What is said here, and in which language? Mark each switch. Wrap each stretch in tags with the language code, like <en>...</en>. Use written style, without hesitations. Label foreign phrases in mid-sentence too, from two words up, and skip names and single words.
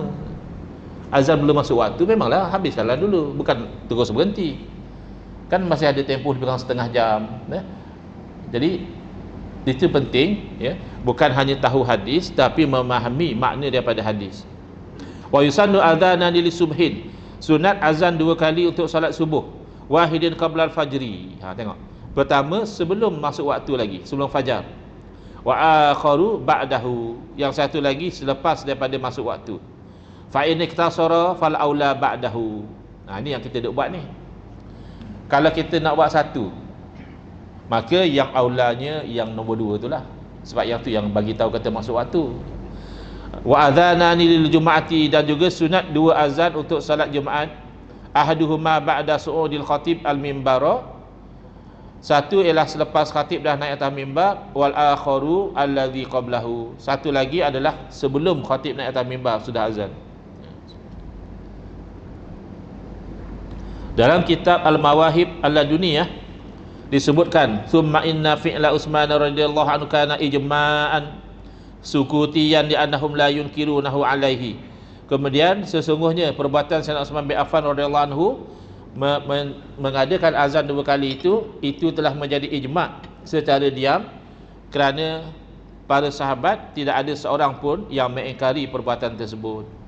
<ms>Azan belum masuk waktu, memanglah habiskanlah dulu, bukan terus berhenti. Kan masih ada tempoh lebih kurang setengah jam ya? Jadi itu penting ya, bukan hanya tahu hadis tapi memahami makna daripada hadis.</ms> <ar>ويسن أذانان للصبح,</ar> <ms>sunat azan 2 kali untuk salat subuh,</ms> <ar>واحد قبل الفجر.</ar> <ms>Tengok, pertama sebelum masuk waktu lagi, sebelum fajar.</ms> <ar>وآخر بعده,</ar> <ms>yang satu lagi selepas daripada masuk waktu.</ms> <ar>فإن اقتصر فالأولى بعده.</ar> <ms>Ni yang kita duk buat ni. Kalau kita nak buat satu, maka yang aulanya yang nombor 2 itulah, sebab yang tu yang bagi tahu kata masuk waktu.</ms> <ar>وأذانان للجمعة,</ar> <ms>dan juga sunat 2 azan untuk salat Jumaat.</ms> <ar>أحدهما بعد صعود الخطيب المنبر,</ar> <ms>satu ialah selepas khatib dah naik atas mimbar.</ms> <ar>والآخر الذي قبله,</ar> <ms>satu lagi adalah sebelum khatib naik atas mimbar sudah azan. Dalam kitab Al-Mawahib Al-Laduniyah disebutkan,</ms> <ar>ثم إن فعل عثمان رضي الله عنه كان إجماعا سكوتيا لأنهم لا ينكرونه عليه.</ar> <ms>Kemudian sesungguhnya perbuatan Sayyidina Utsman bin Affan</ms> <ar>رضي الله عنه</ar> <ms>mengadakan azan 2 kali itu telah menjadi ijma' secara diam, kerana para sahabat tidak ada seorang pun yang mengingkari perbuatan tersebut.</ms>